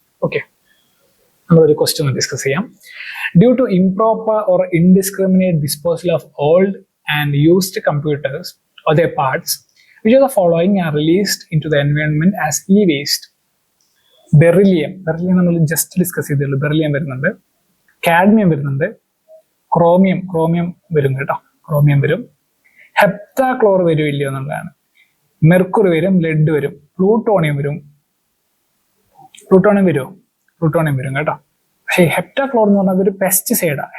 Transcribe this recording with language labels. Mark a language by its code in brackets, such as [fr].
[ml] Okay, നമ്മളൊരു question discuss ചെയ്യാം. [en] Due to improper or indiscriminate disposal of old and used computers or their parts, which of the following are released into the environment as e-waste? [ml] Beryllium നമ്മൾ just discuss ചെയ്തേ. Beryllium വരുന്നുണ്ട്, cadmium വരുന്നുണ്ട്, chromium വരും കേട്ടോ, chromium വരും, ഹെപ്റ്റാക്ലോർ വരും ഇല്ലയോ എന്നുള്ളതാണ്, മെർക്കുറി വരും, ലെഡ് വരും, പ്ലൂട്ടോണിയം വരുമോ? പ്ലൂട്ടോണിയം വരും കേട്ടോ. പക്ഷേ ഹെപ്റ്റാക്ലോർ എന്ന് പറഞ്ഞാൽ അതൊരു പെസ്റ്റിസൈഡാണ്.